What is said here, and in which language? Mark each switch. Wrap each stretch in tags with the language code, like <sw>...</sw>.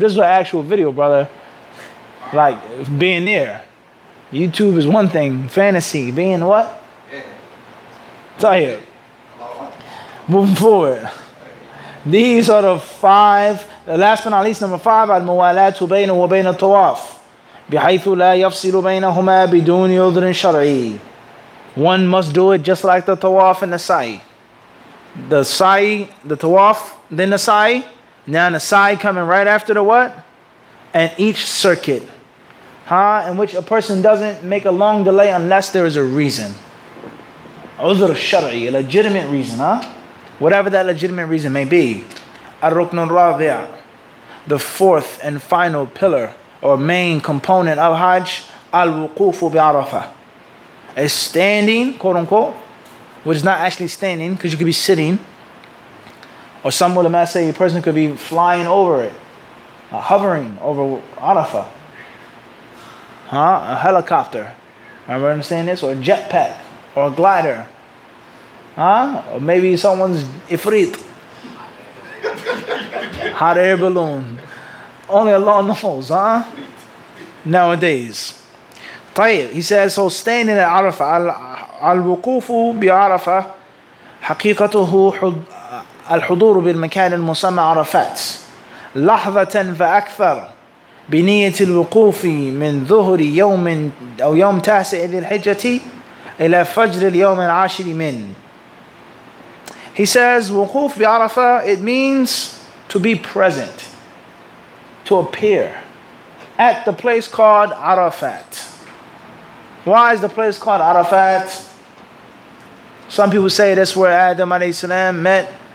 <en>This is an actual video, brother. Like, being there. YouTube is one thing. Fantasy. Being what? Tell you. Moving forward. These are the 5. The last but not least, number 5.</en> <ar>Al-muwalatu bayna wa bayna tawaf. بحيث لا يفصل بينهما بدون عذر شرعي.</ar> <en>One must do it just like the tawaf and the sa'i. The sa'i, the tawaf, then the sa'i. Now the sa'i coming right after the what? And each circuit. In which a person doesn't make a long delay unless there is a reason. Udhr shar'i, a legitimate reason, whatever that legitimate reason may be. Ar-rukn al-rabi', the 4th and final pillar or main component of Hajj, al-wuqufu bi-Arafah. A standing, quote unquote, which is not actually standing, because you could be sitting, or some ulama say a person could be flying over it, hovering over Arafah, a helicopter. Remember understand this? Or a jetpack, or a glider, or maybe someone's ifrit, hot air balloon. Only Allah knows, nowadays.</en> <ar>طيب,</ar> <en>he says, so standing at Arafah,</en> <ar>al-wuqufu bi-Arafah, حقيقته الحضور بالمكان المسمى عرفات لحظة فأكثر بنية الوقوف من ظهر يوم أو يوم 9 ذي الحجة إلى فجر اليوم العاشر من.</ar> <en>He says, wuquf bi-Arafah, it means to be present, to appear at the place called Arafat. Why is the place called Arafat? Some people say that's where Adam alayhi salam met.</en>